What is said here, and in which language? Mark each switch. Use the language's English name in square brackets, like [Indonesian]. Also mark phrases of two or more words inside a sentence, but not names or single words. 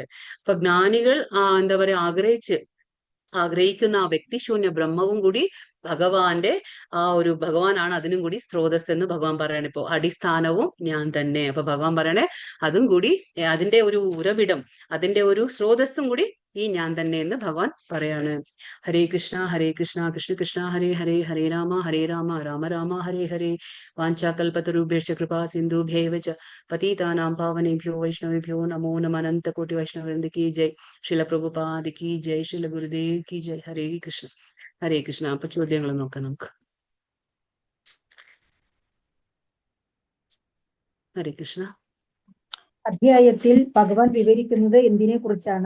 [Malayalam] അപ്പൊ ജ്ഞാനികൾ എന്താ പറയാ, ആഗ്രഹിക്കുന്ന ആ വ്യക്തിശൂന്യ ബ്രഹ്മവും കൂടി ഭഗവാന്റെ ഭഗവാനാണ് അതിനും കൂടി സ്രോതസ് എന്ന് ഭഗവാൻ പറയണേ. ഇപ്പോ അടിസ്ഥാനവും ഞാൻ തന്നെ. അപ്പൊ ഭഗവാൻ പറയണേ അതും കൂടി, അതിന്റെ ഒരു ഉറവിടം, അതിന്റെ ഒരു സ്രോതസ്സും കൂടി ഈ ഞാൻ തന്നെ എന്ന് ഭഗവാൻ പറയാണ്. [Sanskrit] ഹരേ കൃഷ്ണ കൃഷ്ണ കൃഷ്ണ ഹരേ ഹരേ, ഹരേ രാമ രാമ രാമ ഹരേ ഹരേ. വാഞ്ചാകൽപതരുഭ്യശ്ച കൃപാ സിന്ധുഭ്യൈവ ച പതിതാനാം പാവനേഭ്യോ വൈഷ്ണവേഭ്യോ നമോ നമഃ. [Hindi] अनंतकोटि वैष्णववृंद की जय. श्रील प्रभुपाद की जय. श्रील गुरुदेव की जय. [Sanskrit] ഹരേ കൃഷ്ണ ഹരേ കൃഷ്ണ. [Malayalam] അപ്പൊ ചോദ്യങ്ങൾ നോക്കാം നമുക്ക്. [Sanskrit] ഹരേ കൃഷ്ണ. [Malayalam] അധ്യായത്തിൽ ഭഗവാൻ വിവരിക്കുന്നത് എന്തിനെ കുറിച്ചാണ്?